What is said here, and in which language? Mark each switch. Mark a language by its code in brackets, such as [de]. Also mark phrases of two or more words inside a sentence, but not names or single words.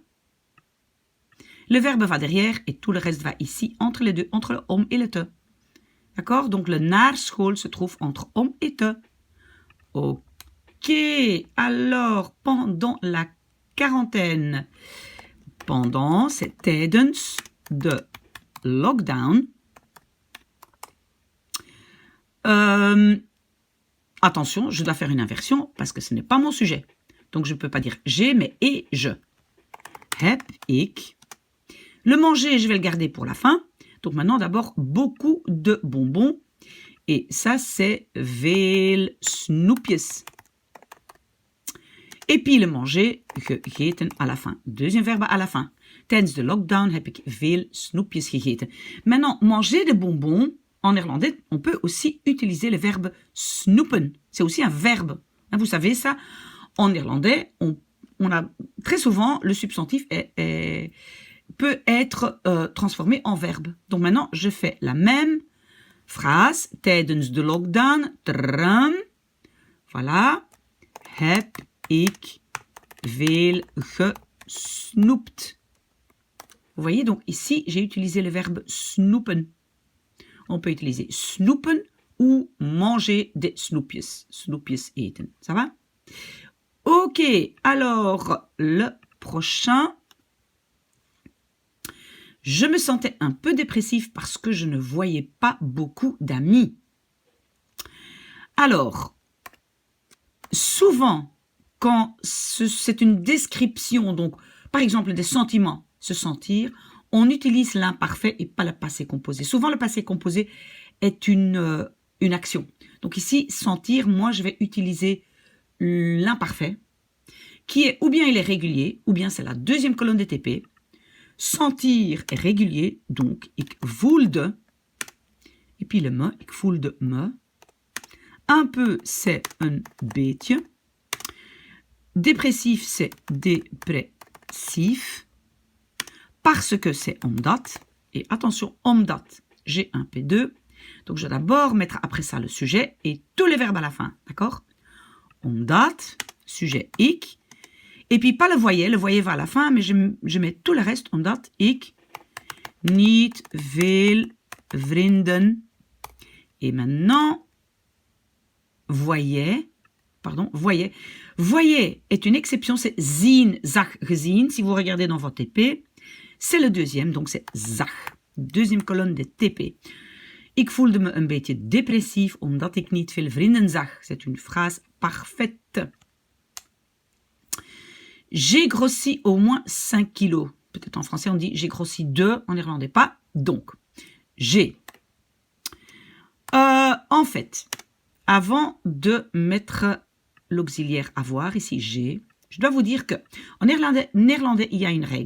[fr] Le verbe va derrière et tout le reste va ici, entre les deux, entre le om et le te. D'accord? Donc le [nl] naar school [fr] se trouve entre om et te. Ok. Alors, pendant la quarantaine, pendant, c'est [nl] tijdens de lockdown. [fr] Attention, je dois faire une inversion parce que ce n'est pas mon sujet. Donc je ne peux pas dire j'ai, mais et je. [nl] Heb ik. [fr] Le manger, je vais le garder pour la fin. Donc maintenant, d'abord, beaucoup de bonbons. Et ça, c'est [nl] veel snoepjes. [fr] Et puis le manger, gegeten à la fin. Deuxième verbe à la fin. [nl] Tijdens de lockdown heb ik veel snoepjes gegeten. [fr] Maintenant, manger des bonbons, en néerlandais, on peut aussi utiliser le verbe snoepen. C'est aussi un verbe. Vous savez ça, en néerlandais, on a très souvent, le substantif peut être transformé en verbe. Donc maintenant, je fais la même phrase. [nl] Tijdens de lockdown, voilà, heb ik veel gesnoept. [fr] Vous voyez, donc ici, j'ai utilisé le verbe snoepen. On peut utiliser snoepen ou manger des snoepjes. [nl] Snoepjes eten. [fr] Ça va? Ok, alors le prochain. Je me sentais un peu dépressif parce que je ne voyais pas beaucoup d'amis. Alors, souvent, quand c'est une description, donc par exemple des sentiments, se sentir, on utilise l'imparfait et pas le passé composé. Souvent, le passé composé est une action. Donc ici, sentir, moi, je vais utiliser l'imparfait, qui est ou bien il est régulier, ou bien c'est la deuxième colonne des TP. Sentir est régulier, donc [nl] ik voelde, [fr] et puis le me, [nl] ik voelde me. [fr] Un peu, c'est un beetje. Dépressif, c'est dépressif. Parce que c'est omdat. Et attention, omdat, j'ai un P2. Donc, je vais d'abord mettre après ça le sujet et tous les verbes à la fin. D'accord? Omdat, sujet ik. Et puis, pas le voyez va à la fin, mais je mets tout le reste. [nl] Omdat ik niet veel vrienden. [fr] Et maintenant, voyez. Voyez est une exception, c'est [nl] zien, zag, gezien. [fr] Si vous regardez dans votre TP, c'est le deuxième, donc c'est zag. Deuxième colonne de TP. [nl] Ik voelde me een beetje depressief omdat ik niet veel vrienden zag. [fr] C'est une phrase parfaite. J'ai grossi au moins 5 kilos. Peut-être en français on dit j'ai grossi 2, en néerlandais pas. Donc, j'ai. En fait, avant de mettre l'auxiliaire avoir, ici j'ai, je dois vous dire que en néerlandais, il y a une règle.